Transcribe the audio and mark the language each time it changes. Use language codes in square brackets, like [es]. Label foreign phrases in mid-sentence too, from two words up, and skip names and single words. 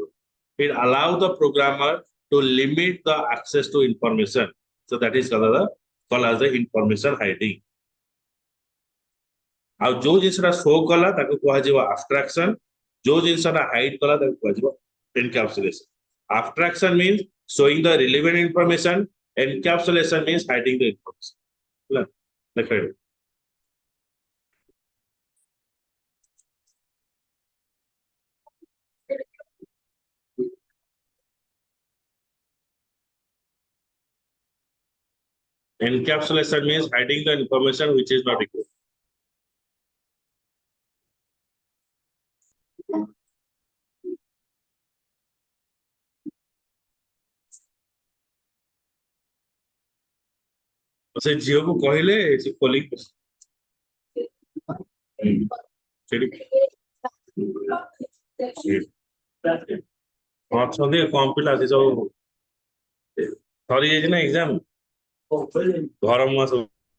[en] It allow the programmer to limit the access to information so that is called as the information hiding. [or] ଆଉ ଯୋଉ ଜିନିଷଟା ଶୋ କଲା ତାକୁ କୁହାଯିବ ଆବଷ୍ଟ୍ରାକ୍ସନ ଯୋଉ ଜିନିଷଟା ହାଇଡ କଲା ତାକୁ କୁହାଯିବ ଏନକ୍ୟାପସୁଲେସନ। [en] abstraction means showing the relevant information encapsulation means hiding the information [or] ହେଲା ଦେଖ ଏଠି। [en] Encapsulation means hiding the information which is not required. [or] ସେ ଝିଅକୁ କହିଲେ ସେ ଖୋଲିକି ସେଠି ଅଛନ୍ତି କମ ପିଲା ସେ ସବୁ ସରିଯାଇଛି ନା ଏକ୍ସାମ ଘର ମୁହାଁ ସବୁ